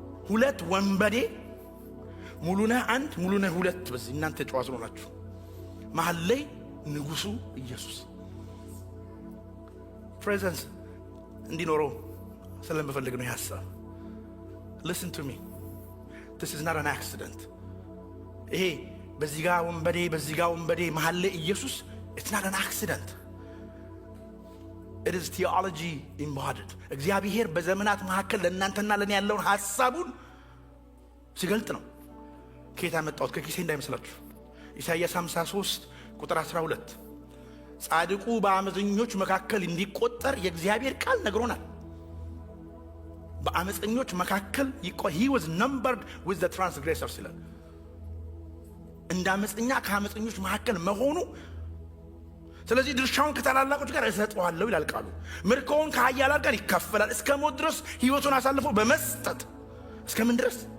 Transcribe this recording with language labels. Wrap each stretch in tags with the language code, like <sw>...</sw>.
<am>ሁለት ወንበዴ ሙሉነህ አንድ ሙሉነህ ሁለት በዚህ እናንተ ጨዋታ ናችሁ። መሃል ላይ ንጉሱ ኢየሱስ ፕሬዘንስ እንዲኖረው ስለምፈልግ ነው ሐሳብ።</am> <en>Listen to me. This is not an accident.</en> <am>ይሄ በዚህ ጋር ወንበዴ መሃል ላይ ኢየሱስ,</am> <en>it's not an accident. It is theology embodied.</en> <am>እግዚአብሔር በዘመናት መካከል ለእናንተና ለኔ ያለውን ሐሳቡን ሲገልጥ ነው። ከየት አመጣሁት? ከኪሴ እንዳይመስላችሁ። ኢሳይያስ 53 ቁጥር 12 ጻድቁ በአመፀኞች መካከል እንዲቆጠር የእግዚአብሔር ቃል ነግሮናል። በአመፀኞች መካከል</am> <en>he was numbered with the transgressors</en> <am>ይላል። እንደ አመፀኛ ከአመፀኞች መካከል መሆኑ፣ ስለዚህ ድርሻውን ከታላላቆች ጋር እሰጠዋለሁ ይላል ቃሉ። ምርኮውን ከኃያላን ጋር ይካፈላል። እስከ ሞት ድረስ ሕይወቱን አሳልፎ በመስጠት እስከምን ድረስ?</am>